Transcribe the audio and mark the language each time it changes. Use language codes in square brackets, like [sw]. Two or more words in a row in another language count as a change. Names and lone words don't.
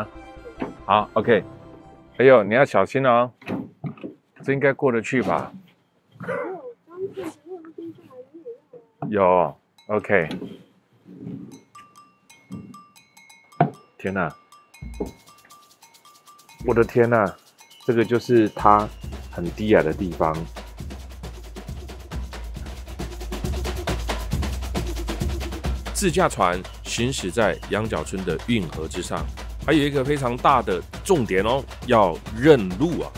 [zh] 好 ，OK。哎呦，你要小心哦，這應該過得去吧？有 ，OK。天哪！我的天哪！這個就是它很低矮的地方。自駕船行駛在羊角村的運河之上，還有一個非常大的重點哦，要認路啊！